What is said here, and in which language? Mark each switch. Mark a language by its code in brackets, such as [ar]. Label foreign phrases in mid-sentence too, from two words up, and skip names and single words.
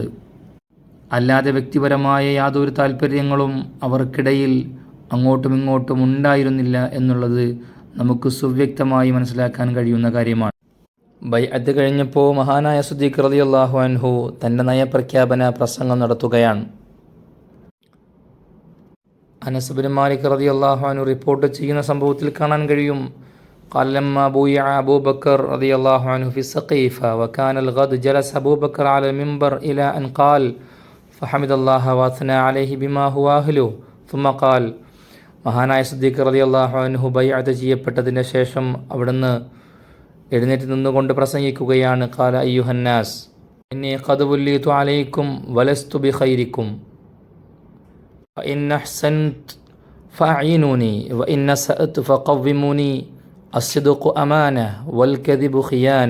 [ml] അല്ലാതെ വ്യക്തിപരമായ യാതൊരു താല്പര്യങ്ങളും അവർക്കിടയിൽ അങ്ങോട്ടും ഇങ്ങോട്ടും ഉണ്ടായിരുന്നില്ല എന്നുള്ളത് നമുക്ക് സുവ്യക്തമായി മനസ്സിലാക്കാൻ കഴിയുന്ന കാര്യമാണ്. ബൈഅത്ത് കഴിഞ്ഞപ്പോൾ മഹാനായ സിദ്ദീഖ് [ar] رضي الله عنه [ml] തൻ്റെ നയപ്രഖ്യാപന പ്രസംഗം നടത്തുകയാണ്. അനസ് ബിൻ മാലിക് [ar] رضي الله عنه [ml] റിപ്പോർട്ട് ചെയ്യുന്ന സംഭവത്തിൽ കാണാൻ കഴിയും, [ar] قال لما بويع أبو بكر رضي الله عنه في السقيفة وكان الغد جلس أبو بكر على المنبر إلى أن قال فحمد الله وأثنى عليه بما هو أهله ثم قال [ml] മഹാനായ സിദ്ദീഖ് [ar] رضي الله عنه [ml] ബൈഅത്ത് ചെയ്യപ്പെട്ടതിന് ശേഷം അവിടുന്ന് എഴുന്നേറ്റ് നിന്നുകൊണ്ട് പ്രസംഗിക്കുകയാണ്. [ar] قال أيها الناس إني قد وليت عليكم ولست بخيركم فإن أحسنت فأعينوني وإن أسأت فقوموني الصدق أمانة والكذب خيانة.